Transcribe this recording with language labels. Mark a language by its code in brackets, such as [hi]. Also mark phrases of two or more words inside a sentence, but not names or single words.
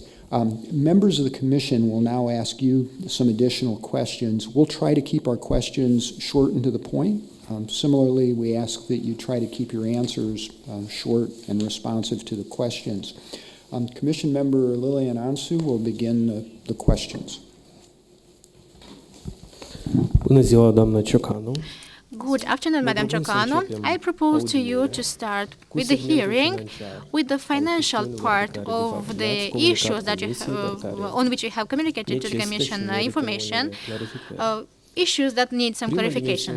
[en] Members of the commission will now ask you some additional questions. We'll try to keep our questions short and to the point. Similarly, we ask that you try to keep your answers short and responsive to the questions. Commission member Lilian Ansu will begin the questions. [ro] Bună ziua, doamnă Ciocanu. [en] Good afternoon, Madam Ciocanu. I propose to you to start with the hearing with the financial part of the issues that you have, on which you have communicated to the Commission information, issues that need some clarifications.